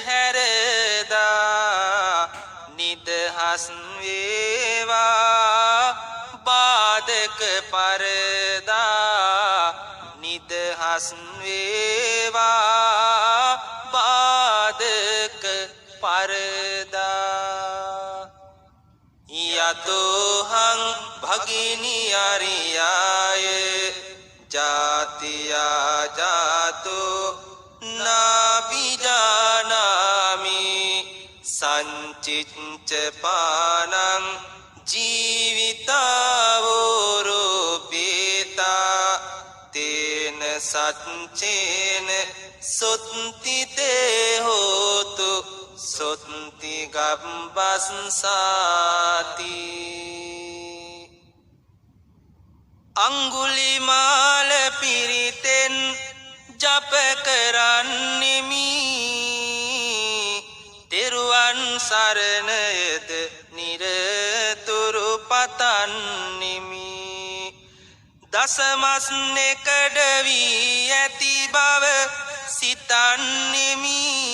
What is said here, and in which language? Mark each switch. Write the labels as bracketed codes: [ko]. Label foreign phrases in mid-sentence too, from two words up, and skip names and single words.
[si] හැරදා නිදහස් වේවා බාධක පරදා නිදහස් වේවා බාධක පරදා [pi] යතෝහං භගිනි අරියාය ජාතියා ජාතෝ නාබිජානාමි සංචිච්ච පානං ජීවිතාවෝරෝපේතා තේන සච්චේන සොත්තිතේ හෝතු සොත්ති ගබ්බස්සාති [si] අංගුලිමාල පිරිතෙන් ජප කරන්නෙමි තෙරුවන් සරණයද නිරතුරු පතන්නෙමි දසමස් නෙකඩ වී ඇති බව සිතන්නෙමි